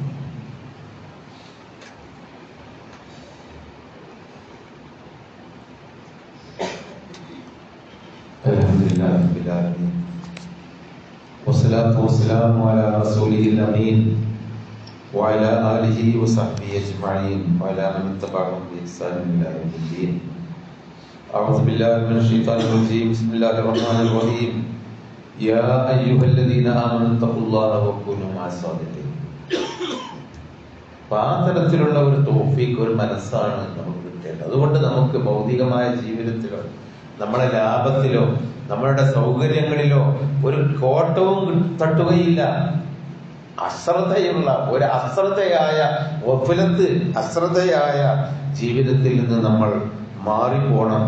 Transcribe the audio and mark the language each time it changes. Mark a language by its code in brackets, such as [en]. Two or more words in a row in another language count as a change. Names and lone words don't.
[ar] الحمد لله رب العالمين والصلاة والسلام على رسوله الأمين وعلى آله وصحبه أجمعين وعلى من تبعهم بإحسان إلى يوم الدين. أعوذ بالله من الشيطان الرجيم. بسم الله الرحمن الرحيم. يا أيها الذين آمنوا اتقوا الله وكونوا مع الصادقين. [ml] പാതരത്തിലുള്ള ഒരു തൗഫീഖ്, ഒരു മനസ്സാണ് നമുക്ക് കിട്ടേണ്ടത്. അതുകൊണ്ട് നമുക്ക് ഭൗതികമായ ജീവിതത്തിലോ നമ്മളെ ലാഭത്തിലോ നമ്മളുടെ സൗകര്യങ്ങളിലോ ഒരു കോട്ടവും തട്ടുകയില്ല. അശ്രദ്ധയുള്ള ഒരു അശ്രദ്ധയായ ജീവിതത്തിൽ നിന്ന് നമ്മൾ മാറിപ്പോണം.